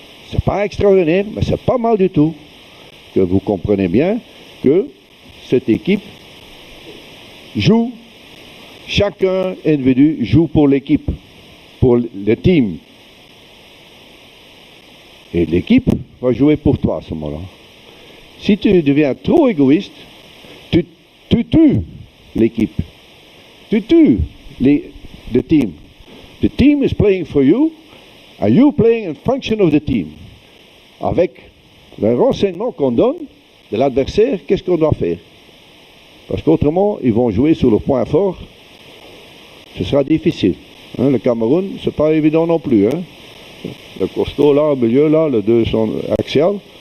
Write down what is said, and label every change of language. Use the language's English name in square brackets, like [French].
[French] C'est pas extraordinaire, mais c'est pas mal du tout. Que vous comprenez bien que cette équipe joue, chacun individu joue pour l'équipe, pour le team. Et l'équipe va jouer pour toi à ce moment-là. Si tu deviens trop égoïste, tu tues l'équipe. Tu tues [English] the team. The team is playing for you. Are you playing in function of the team? [French] Avec le renseignement qu'on donne de l'adversaire, qu'est-ce qu'on doit faire? Parce qu'autrement, ils vont jouer sur le point fort. Ce sera difficile. Hein, le Cameroun, c'est pas évident non plus. Hein. Le costaud là, au milieu là, les deux sont axiales.